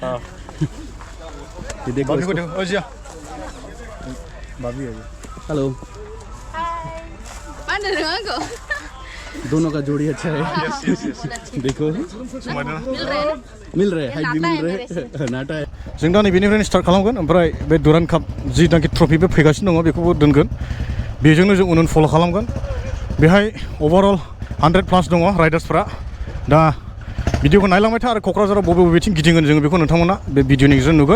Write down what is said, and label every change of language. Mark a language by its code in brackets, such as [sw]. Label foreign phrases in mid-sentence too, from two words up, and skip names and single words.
[hi] ये देखो भाभी है। हेलो, दोनों का जोड़ी अच्छा है। देखो मिल रहे हाइट भी मिल रहे नाटा है। [brx] जों दा नैबेनिफ्रायनो स्टार्ट खालामगोन, ओमफ्राय बे डुरान्ड काप जिनाखि ट्रफि बे फैगासिनो दङ बेखौबो दोनगोन, बेजोंनो जों उन फल' खालामगोन। बेहाय ओभारअल 100+ दङ राइडार्सफ्रा। दा भिडिअखौ नायलांबाय था आरो क'क्राझाराव बबे बबेथिं गिदिंगोन जोङो बेखौ नोंथांमोना बे भिडिअनि गेजेरजों नुगोन।